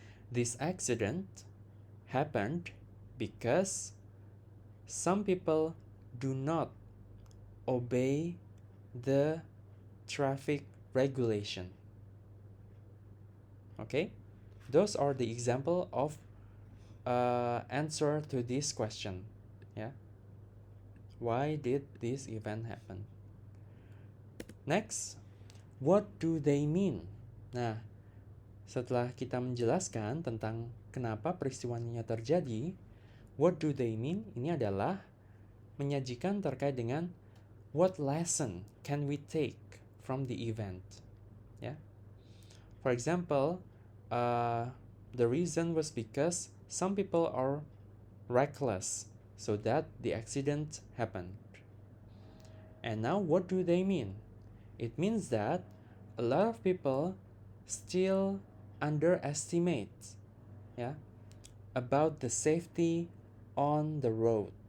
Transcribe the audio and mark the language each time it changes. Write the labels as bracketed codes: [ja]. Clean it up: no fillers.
[en] This accident happened because some people do not obey the traffic regulation. Okay? Those are the example of answer to this question. Yeah. Why did this event happen? Next, what do they mean? [id] Nah, setelah kita menjelaskan tentang kenapa peristiwanya terjadi, [en] what do they mean? [id] Ini adalah menyajikan terkait dengan [en] what lesson can we take from the event. [id] Ya. [en] For example, the reason was because some people are reckless, so that the accident happened. And now what do they mean? It means that a lot of people still underestimate about the safety on the road.